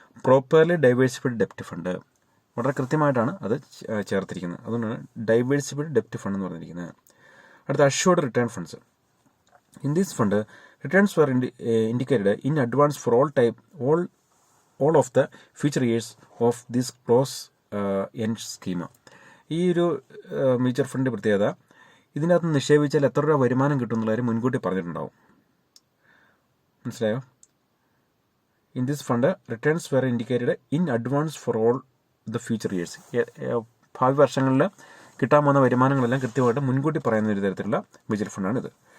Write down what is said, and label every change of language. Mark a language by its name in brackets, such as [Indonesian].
[Malayalam] Properly diversified ഡെപ്റ്റ് fund. വളരെ കൃത്യമായിട്ടാണ് അത് ചേർത്തിരിക്കുന്നത്, അതുകൊണ്ടാണ് ഡൈവേഴ്സിഫൈഡ് ഡെപ്റ്റ് ഫണ്ട് എന്ന് പറഞ്ഞിരിക്കുന്നത്. അടുത്ത, assured return funds. [English] In this fund, returns were indicated in advance for all of the future years of this close-end scheme. [Malayalam] ഈ ഒരു മ്യൂച്വൽ ഫണ്ട് പ്രത്യേകത, ഇതിനകത്ത് നിക്ഷേപിച്ചാൽ എത്ര രൂപ വരുമാനം കിട്ടും എന്നുള്ളവർ മുൻകൂട്ടി പറഞ്ഞിട്ടുണ്ടാവും. മനസ്സിലായോ? [English] In this fund returns were indicated in advance for all the future years. [Malayalam] ഭാവി വർഷങ്ങളിൽ കിട്ടാൻ പോകുന്ന വരുമാനങ്ങളെല്ലാം കൃത്യമായിട്ട് മുൻകൂട്ടി പറയുന്ന ഒരു തരത്തിലുള്ള മ്യൂച്വൽ ഫണ്ടാണിത്.